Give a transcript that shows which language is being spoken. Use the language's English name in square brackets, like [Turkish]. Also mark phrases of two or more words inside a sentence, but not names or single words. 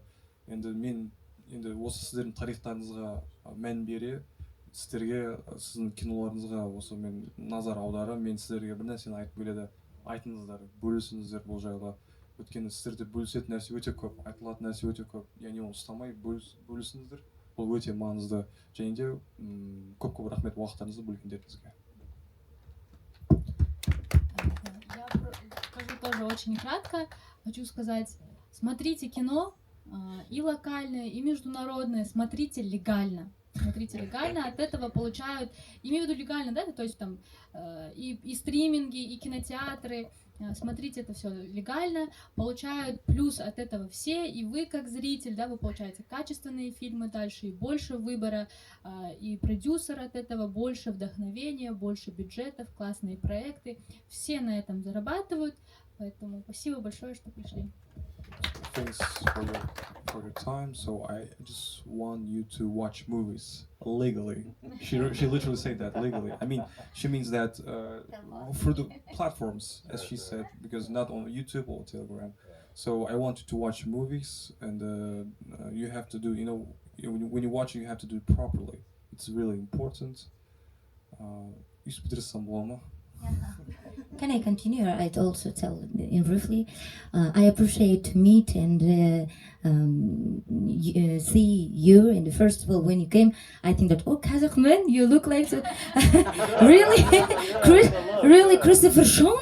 [Kazakh] Енді мен осы сіздердің тарихтарыңызға мән бере, сіздерге, сіздің киноларыңызға осы мен назар аударып, мен сіздерге бір нәрсені айтып келеді. Айтыңыздар, бөлісіңіздер бұл жайлы. Өйткені сіздерде бөлісетін нәрсе өте көп, айтылатын нәрсе өте көп. Яғни оны ұстамай бөлісіңіздер. Бұл өте маңызды. Және де көп рахмет уақыттарыңызды бөлгендеріңізге. [Russian] Я скажу тоже очень кратко. Хочу сказать, смотрите кино и локальное, и международное, смотрите легально. Смотрите легально, от этого получают, имею в виду легально, да, то есть там и стриминги, и кинотеатры, смотрите это все легально, получают плюс от этого все, и вы как зритель, да, вы получаете качественные фильмы дальше, и больше выбора, и продюсер от этого, больше вдохновения, больше бюджетов, классные проекты, все на этом зарабатывают, поэтому спасибо большое, что пришли. [English] Thanks for your time. So I just want you to watch movies legally. She literally said that legally. I mean, she means that through the platforms, as she said, because not on YouTube or Telegram. So I want you to watch movies, and you have to do, when you watch it, you have to do it properly. It's really important. [Kazakh] Үйсіп бітірсем бола ма? [English] Can I continue? Or I'd also tell in briefly. I appreciate to meet and see you. And first of all, when you came, I think that Kazakh man, you look like so really, really Christopher Sean.